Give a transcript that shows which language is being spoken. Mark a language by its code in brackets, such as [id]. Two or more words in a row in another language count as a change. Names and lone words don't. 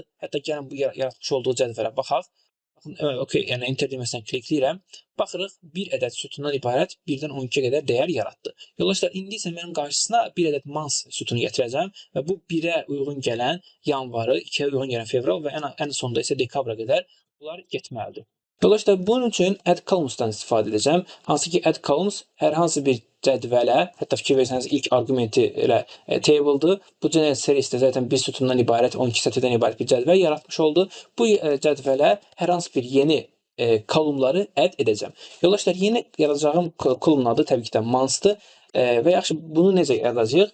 [az] Hətta gəlin bu yaratmış olduğu cədvələ baxaq. Baxın, okey, yəni enter deməsən klikləyirəm. Baxırıq, bir ədəd sütundan ibarət 1-dən 12-yə qədər dəyər yaratdı. Yoldaşlar, indi isə mənim qarşısına bir ədəd month sütunu gətirəcəm və bu 1-ə uyğun gələn yanvarı, 2-yə uyğun gələn fevral və ən sonda isə dekabra qədər bunlar getməlidir. Yoldaşlar, bunun üçün [en] add columns- [az] dan istifadə edəcəm. Hansı ki, [en] add columns [az] hər hansı bir cədvələ, hətta fikir versəniz ilk arqumenti elə table-dır. Bu [en] general series [az] də zaten bir sütundan ibarət, 12 sətirdən ibarət bir cədvəl yaratmış oldu. Bu cədvələ hər hansı bir yeni kolumları add edəcəm. Yoldaşlar, yeni yaradacağım kolumun adı təbii ki də months-dır və yaxşı bunu necə yaradacağıq?